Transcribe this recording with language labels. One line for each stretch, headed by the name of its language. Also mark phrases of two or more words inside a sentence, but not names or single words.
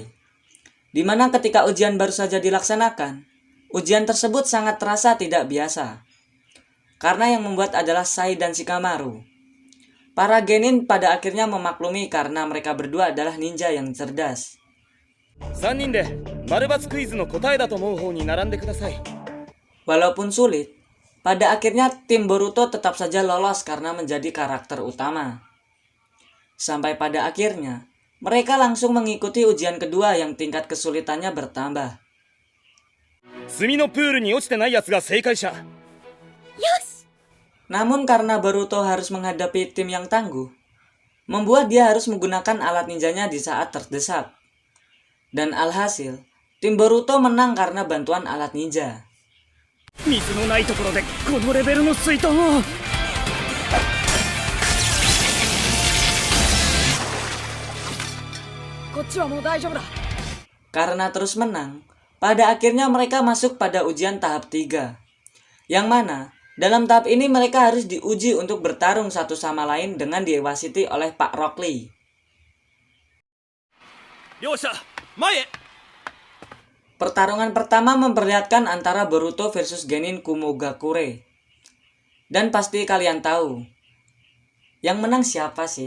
Indonesian: Di mana ketika ujian baru saja dilaksanakan, ujian tersebut sangat terasa tidak biasa. Karena yang membuat adalah Sai dan Shikamaru. Para genin pada akhirnya memaklumi karena mereka berdua adalah ninja yang cerdas.
Japanese: 3 人で丸×クイズの答えだと思う方に並んでください。
Indonesian: Walaupun sulit, pada akhirnya tim Boruto tetap saja lolos karena menjadi karakter utama. Sampai pada akhirnya, mereka langsung mengikuti ujian kedua yang tingkat kesulitannya bertambah.
Japanese: 墨のプールに落ちてないやつが正解者。
Indonesian: Namun karena Boruto harus menghadapi tim yang tangguh, membuat dia harus menggunakan alat ninjanya di saat terdesak. Dan alhasil, tim Boruto menang karena bantuan alat ninja.
Japanese: 水のないところでこのレベルの水遁を。こっちはもう大丈夫だ。
Indonesian: Karena terus menang, pada akhirnya mereka masuk pada ujian tahap 3. Yang mana, dalam tahap ini mereka harus diuji untuk bertarung satu sama lain dengan diwasiti oleh Pak Rock Lee.
Japanese: 両者前へ。
Indonesian: Pertarungan pertama memperlihatkan antara Boruto versus Genin Kumogakure. Dan pasti kalian tahu, yang menang siapa sih?